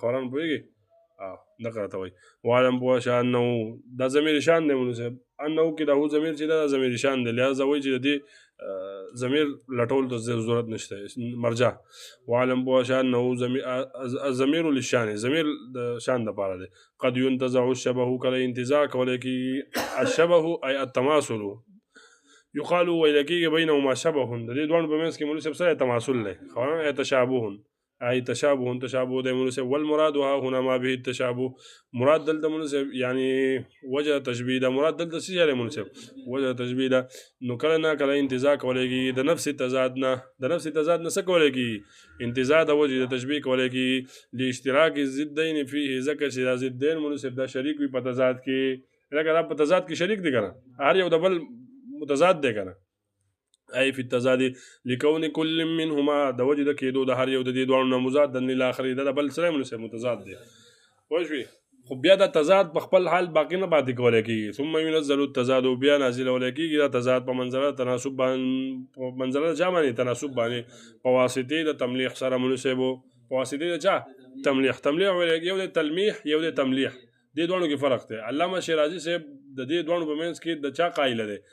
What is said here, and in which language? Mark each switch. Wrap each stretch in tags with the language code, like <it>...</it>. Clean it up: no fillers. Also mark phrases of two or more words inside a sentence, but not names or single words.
<ps>خبره مو پوهېږي؟ دغه راته وایي. واعلم پوه شه انه دا ضمیر شان دی مولوي صاحب. انه کې دا هو ضمیر چې دا ضمیر شان دی لهذا وایي چې د دې ضمیر لټول د ضرورت نشته مرجع. واعلم پوه شه</ps> <ar>انه ضمیر للشان</ar> <ps>ضمیر د شان دپاره دی.</ps> <ar>قد ينتزع الشبه</ar> <ps>کله انتزاع کولی کېږي.</ps> <ar>الشبه ای التماثل یقال</ar> <ps>ویل کېږي</ps> <ar>بینهما شبه.</ar> <ps>د دې دواړو په منځ کې مولوي صاحب څه تماثل دی؟ خبره ای تشابه ای تشابه دی مولوي صاحب.</ps> <ar>والمراد ها هنا ما به التشابه.</ar> <ps>مراد دلته مولوي صاحب یعنی وجه تشبیه ده. مراد دلته څه دی مولوي صاحب؟ وجه تشبیه ده. نو کله نه کله انتزاع کولی کېږي د نفس تضاد نه. د نفس تضاد نه څه کولی کېږي؟ انتزاع د وجه د تشبیه کولی کېږي</ps> <ar>لاشتراک الضدین فيه</ar> <ps>ځکه چې دا ضدین مولوي صاحب دا شریک وي په تضاد کې. لکه دا په تضاد کې شریک دی که نه؟ هر یو د بل متضاد دی که نه؟</ps> <ar>ای فی التضاد لکون کل منهما</ar> <ps>د وجه د کېدو د هر یو د دې دواړو نه</ps> <ar>مضادا للآخر</ar> <ps>دا د بل سره مولوي صاحب متضاد دی. پوه شوې؟ خو بیا دا تضاد په خپل حال باقي نه پاتې کولی کېږي.</ps> <ar>ثم ينزل التضاد</ar> <ps>بیا نازلولی کېږي دا تضاد په منزله تناسب باندې په منزله د چا باندې؟ تناسب باندې په واسطې د تملیح سره مولوي صاحب. په واسطې د چا؟ تملیح. تملیح یو د تلمیح یو د تملیح. دې دواړو کې فرق دی. علامه شیرازي صاحب د دې دواړو په منځ کې د چا قایله دی؟</ps>